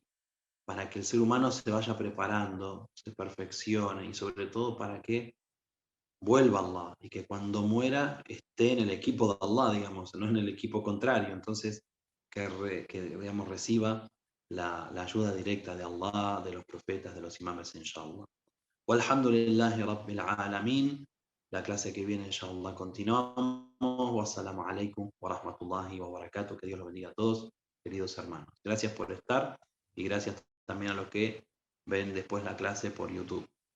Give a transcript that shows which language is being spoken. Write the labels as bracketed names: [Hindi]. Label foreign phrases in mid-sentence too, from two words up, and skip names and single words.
[Spanish] Para que el ser humano se vaya preparando, se perfeccione y sobre todo para que vuelva a Allah y que cuando muera esté en el equipo de Allah, digamos, no en el equipo contrario. Entonces, que digamos, reciba la ayuda directa de Allah, de los profetas, de los imames, inshallah. [Arabic] والحمد لله رب العالمين. [Spanish] La clase que viene, inshallah, continuamos. [Arabic] والسلام عليكم ورحمة الله وبركاته. [Spanish] Que Dios los bendiga a todos, queridos hermanos. Gracias por estar y gracias también a los que ven después la clase por YouTube.